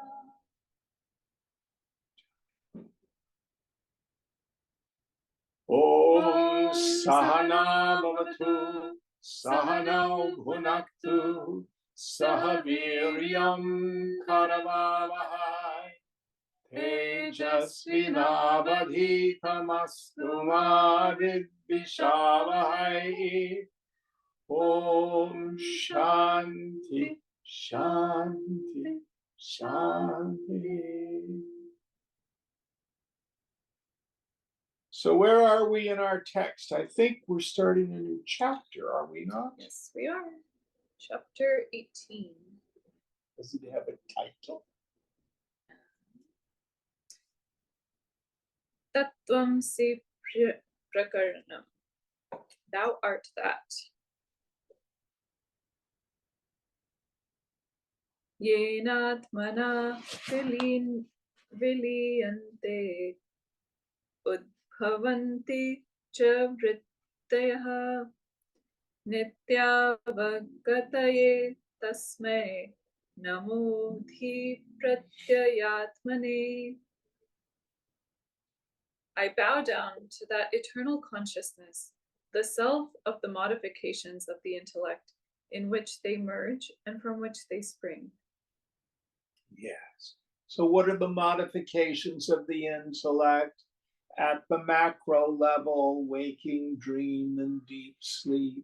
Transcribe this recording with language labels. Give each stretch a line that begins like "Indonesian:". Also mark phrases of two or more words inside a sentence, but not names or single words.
Sanskrit: Om Sahana Bhavatu Sahano Bhunaktu Sahaviryam Karavavahai Tejasvinavadhitamastu ma vidvishavahai. Om Shanti Shanti Shanti.
English: So where are we in our text? I think we're starting a new chapter, are we not? Yes, we are. Chapter 18. Does it have a title?
Sanskrit: Tattvamsi Prakaranam.
English: Thou art that.
Sanskrit: Yenatmana viliyante udbhavanti cha vrittayaha nityavagataye tasmai namo dhi pratyayatmane.
English: I bow down to that eternal consciousness, the self of the modifications of the intellect, in which they merge and from which they spring. Yes. So what are the modifications of the intellect at the macro level, waking, dream, and deep sleep?